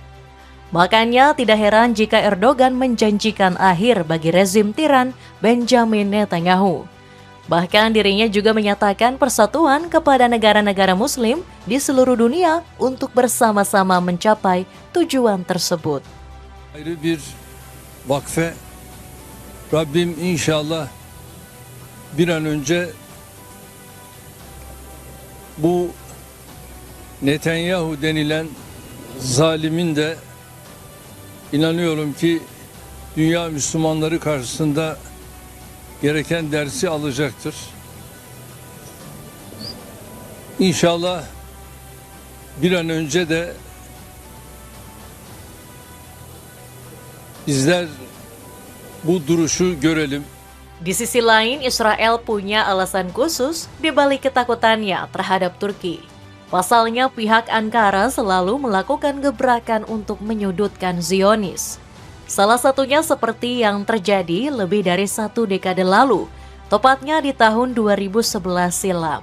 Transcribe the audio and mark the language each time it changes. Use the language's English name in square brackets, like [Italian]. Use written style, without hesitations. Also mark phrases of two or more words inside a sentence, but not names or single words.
[Indonesian] Makanya tidak heran jika Erdogan menjanjikan akhir bagi rezim tiran Benjamin Netanyahu. Bahkan dirinya juga menyatakan persatuan kepada negara-negara Muslim di seluruh dunia untuk bersama-sama mencapai tujuan tersebut. [Turkish] Ayrı bir vakfe Rabbim inşallah bir an önce bu Netanyahu denilen zalimin de inanıyorum ki dünya Müslümanları karşısında gereken dersi alacaktır. İnşallah bir an önce de bizler bu duruşu görelim. [Indonesian] Di sisi lain, Israel punya alasan khusus di balik ketakutannya terhadap Turki. Pasalnya, pihak Ankara selalu melakukan gebrakan untuk menyudutkan Zionis. Salah satunya seperti yang terjadi lebih dari 1 dekade lalu, tepatnya di tahun 2011 silam.